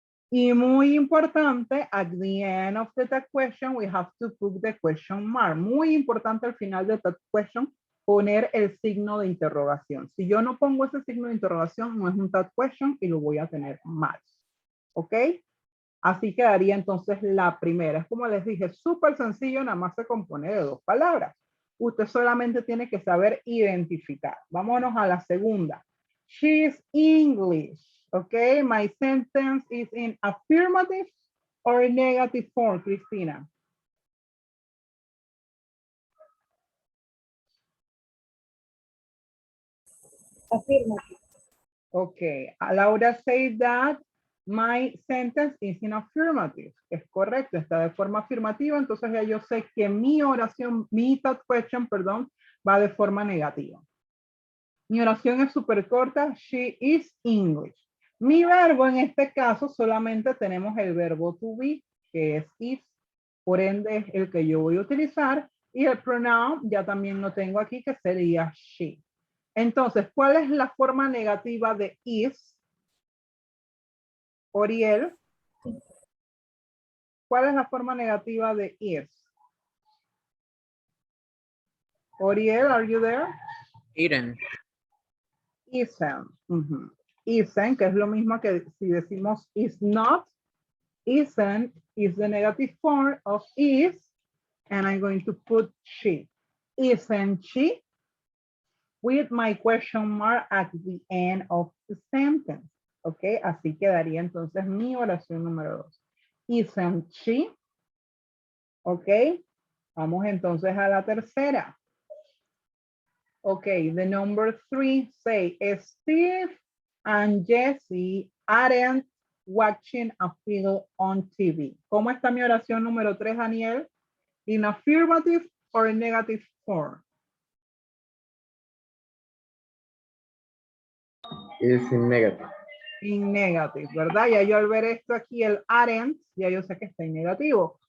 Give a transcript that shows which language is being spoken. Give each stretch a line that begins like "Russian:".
Spanish: Y muy importante,
English: at the end of the question, we have to put the question mark.
Spanish: Muy importante al final de
English: the question,
Spanish: poner el signo de interrogación. Si yo no pongo ese signo de interrogación, no es un TAT question y lo voy a tener mal. ¿Ok? Así quedaría entonces la primera. Es como les dije, súper sencillo, nada más se compone de dos palabras. Usted solamente tiene que saber identificar. Vámonos a la segunda.
English: She is English.
Spanish: ¿Ok?
English: My sentence is in affirmative or negative form, Cristina. Affirmative. Okay, Laura said that My sentence is in affirmative.
Spanish: Es correcto, está de forma afirmativa, entonces ya yo sé que mi oración, mi that question, perdón, va de forma negativa. Mi oración es súper corta.
English: She is English.
Spanish: Mi verbo en este caso solamente tenemos el verbo to be, que es is. Por ende es el que yo voy a utilizar. Y el pronoun ya también lo tengo aquí, que sería she. Entonces, ¿cuál es la forma negativa de is? Oriel. ¿Cuál es la forma negativa de is?
English: Oriel, are you there? Isn't. Isn't. Isn't,
Spanish: que es lo mismo que si decimos
English: is not. Isn't is the negative form of is, and I'm going to put she. Isn't she? With my question mark at the end of the sentence.
Spanish: Ok, así quedaría entonces mi oración número 2.
English: Isn't she?
Spanish: Ok, vamos entonces a la tercera.
English: Ok, the number 3 say Steve and Jesse aren't watching a film on TV.
Spanish: ¿Cómo está mi oración número 3, Daniel?
English: In affirmative or in negative form? Is in negative. In negative,
Spanish: ¿verdad? Ya yo al ver esto aquí, el aren't, ya yo sé que está en negativo.